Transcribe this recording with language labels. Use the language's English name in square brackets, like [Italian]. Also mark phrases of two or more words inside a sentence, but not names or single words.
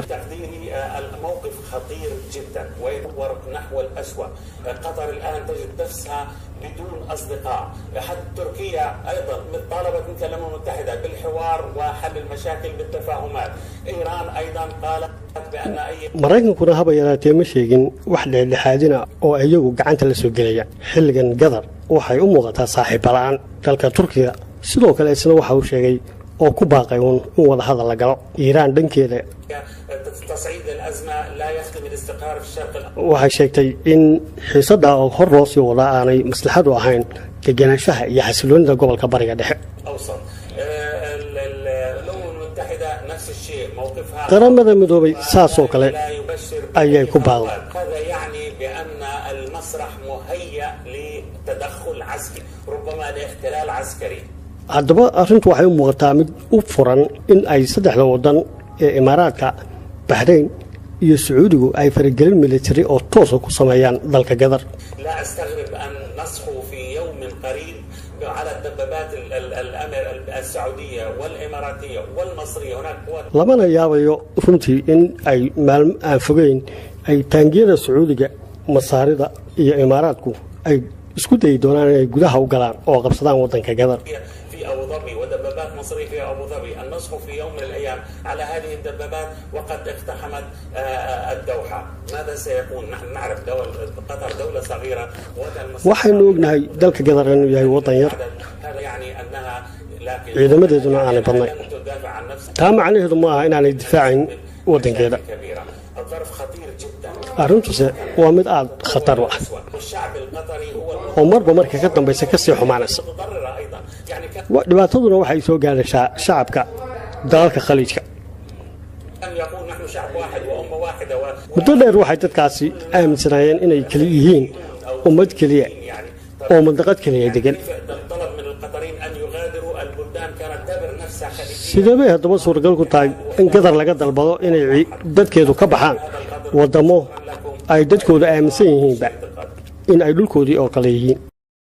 [Arabic] الموقف خطير جدا ويدور نحو الأسوأ قطر الآن تجد نفسها بدون أصدقاء حتى تركيا أيضا طالبت مثل الأمم المتحدة بالحوار وحل المشاكل بالتفاهمات إيران أيضا قالت بأن أي مريكن كنا هبا يراتي مشيغن وحدة لحادنا أو أيغو قعنت لسوغليا حلقن قدر [Somali] waxay u muuqataa saaxiib balaan dalka Turkiga sidoo kale isna waxa uu sheegay oo ku baaqay in wada hadal la galo Iiraan dhankeeda [Arabic] تصعيد الأزمة لا يخدم الاستقرار في الشرق [Somali] waxay sheegtay in xiisada oo hor loo sii wada aanay maslaxad u ahayn deganaanshaha iyo xasiloonida gobolka bariga dhexe [Arabic] الأوسط الأمم المتحدة نفس الشيء موقفها [Somali] qaramada midoobay saas oo kale ayay ku baaqday [Arabic] هذا يعني بأن المسرح مهيأ لتدخل عسكري ربما لاحتلال عسكري [Somali] haddaba arrintu waxay u muuqataa mid u furan in ay saddexda wadan ee imaaraadka Bahrain iyo Sacuudigu ay faragelin militari oo toos ah ku sameeyaan dalka Qatar [Arabic] لا أستغرب أن نصحو في يوم قريب على الدبابات الأمر السعودية والإماراتية والمصرية هناك قوات [Somali] lamana yaabayo runtii in ay maalmo aan fogeyn ay taangiyada Sacuudiga masaarida iyo imaaraadku ay isku day doonaan inay gudaha u galaan oo qabsadaan wadanka Qatar [Arabic] في أبو ظبي ودبابات مصرية في أبو ظبي أن نصحو في يوم من الأيام على هذه الدبابات وقد اقتحمت الدوحة ماذا سيكون؟ نحن نعرف قطر دولة صغيرة [Somali] waxaynu ognahay dalka Qatar inuu yahay wadan yar [Arabic] هذا يعني أنها لكن [Somali] ciidamadeeduna aanay badnayn [Arabic] لن تدافع عن نفسها [Somali] taa macnaheedu ma aha inaanay difaacin wadankeeda [Arabic] كبيرة الظرف خطير جدا [Somali] arrintuse waa mid aad khatar u ah [Arabic] والشعب القطري هو [Somali] oo marba marka ka dambaysa ka sii xumaanaysa [Arabic] المتضرر أيضا يعني [Somali] dhibaataduna waxay soo gaaraysaa shacabka dalalka khaliijka [Arabic] كان يقول نحن شعب واحد وأمة واحدة [Somali] muddo dheer waxay dadkaasi aaminsanaayeen inay kali yihiin ummad kaliya oo mandaqad kaliya degan [Arabic] طلب من القطريين أن يغادروا البلدان كانت تعتبر نفسها خليجية [Somali] sidee haddaba suuragal ku tahay in Qatar laga dalbado inay dadkeedu ka baxaan wadamo ay dadkooda aaminsan yihiinba in ay dhulkoodii oo kale yihiin